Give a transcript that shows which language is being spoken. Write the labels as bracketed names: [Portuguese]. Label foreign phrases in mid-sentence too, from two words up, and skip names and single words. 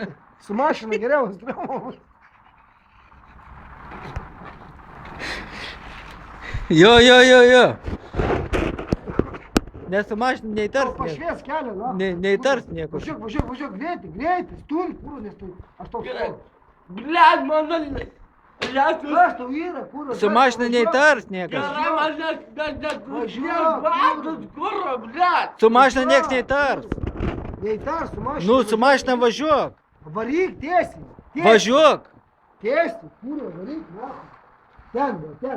[Lithuanian] Su mašina geriau, straumas. Jo. Nes su mašina neįtars nieko. Pašvies kelią, na. Neįtars nieko. Važiuok, greitai, stūri, kurva, nestūri. Aš tau sakau. [Russian] Блядь, мана... Блядь, [Lithuanian] Kas tau yra, kurva? Su mašina neįtars niekas. [Russian] блядь. [Lithuanian] Su mašina nieks neįtars. Neįtars, su mašina. Nu, su mašina važiuok. Varyk tiesiai. Važiuok. Tiesiai, kurva, varyk, na. Ten.